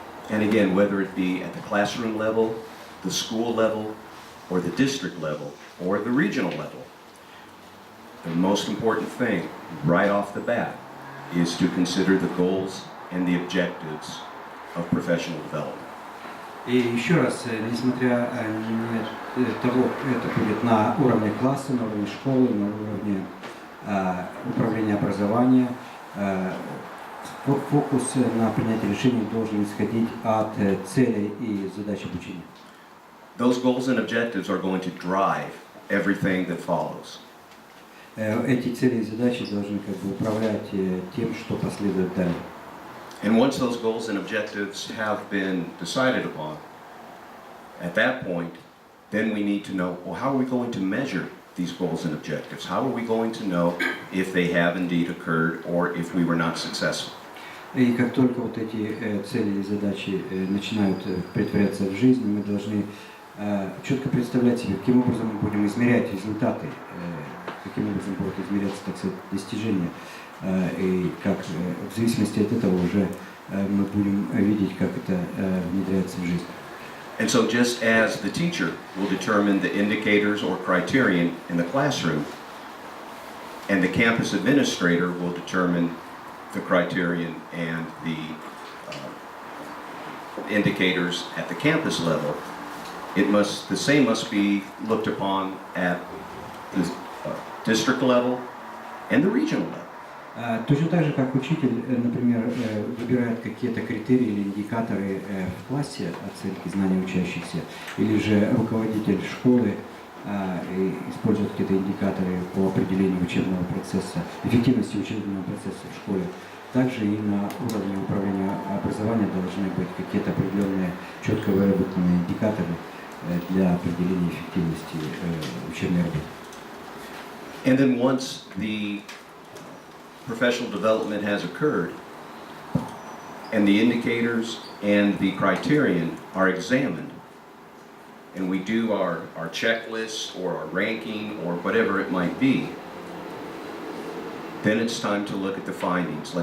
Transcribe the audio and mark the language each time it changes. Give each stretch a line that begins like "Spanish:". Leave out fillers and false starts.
English: And again, whether it be at the classroom level, the school level, or the district level, or the regional level, the most important thing right off the bat is to consider the goals and the objectives of professional development.
Russian: И еще раз, несмотря на того, это будет на уровне класса, на уровне школы, на уровне управления образования, фокус на принятие решений должен исходить от целей и задач обучения.
English: those goals and objectives are going to drive everything that follows.
Russian: Эти цели и задачи должны как бы управлять тем, что последует далее.
English: And once those goals and objectives have been decided upon, at that point, then we need to know, well, how are we going to measure these goals and objectives? How are we going to know if they have indeed occurred or if we were not successful?
Russian: И как только вот эти цели и задачи начинают претворяться в жизнь, мы должны четко представлять себе, каким образом мы будем измерять результаты, каким образом будут измеряться, так сказать, достижения, и как в зависимости от этого уже мы будем видеть, как это внедряется в жизнь.
English: And so just as the teacher will determine the indicators or criterion in the classroom, and the campus administrator will determine the criterion and the indicators at the campus level, the same must be looked upon at the district level and the regional level.
Russian: Точно так же, как учитель, например, выбирает какие-то критерии или индикаторы в классе оценки знаний учащихся, или же руководитель школы использует какие-то индикаторы по определению учебного процесса, эффективности учебного процесса в школе. Также и на уровне управления образования должны быть какие-то определенные четко выработанные индикаторы для определения эффективности учебной работы.
English: And then once the professional development has occurred and the indicators and the criterion are examined, and we do our checklist or our ranking or whatever it might be, then it's time to look at the findings.